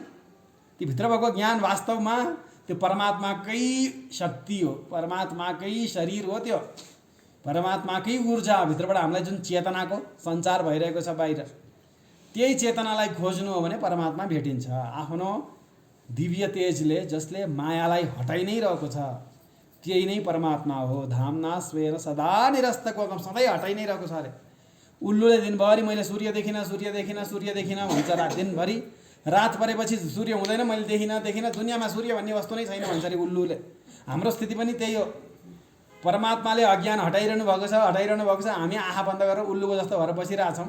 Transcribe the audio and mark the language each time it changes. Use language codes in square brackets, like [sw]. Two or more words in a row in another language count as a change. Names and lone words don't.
[ne] ती भित्र भएको ज्ञान वास्तवमा त्यो परमात्माकै शक्ति हो, परमात्माकै शरीर हो। त्यो परमात्माकै ऊर्जा भित्रबाट हामीलाई जुन चेतनाको सञ्चार भइरहेको छ बाहिर, त्यही चेतनालाई खोज्नु हो भने परमात्मा भेटिन्छ। आफ्नो दिव्य तेजले जसले मायालाई हटाइ नै रहेको छ, त्यही नै परमात्मा हो। [sa] धामना स्वेन सदा निरस्तको, [ne] सधैँ हटाइ नै रहेको छ अरे। उल्लुले दिनभरि मैले सूर्य देखिनँ, सूर्य देखिनँ, सूर्य देखिनँ भन्छ, रात दिनभरि रात परेपछि सूर्य हुँदैन, मैले देखिनँ, दुनियाँमा सूर्य भन्ने वस्तु नै छैन भन्छ अरे उल्लुले। हाम्रो स्थिति पनि त्यही हो। परमात्माले अज्ञान हटाइरहनु भएको छ, हामी आँखा बन्द गरेर उल्लुको जस्तो भएर बसिरहेछौँ।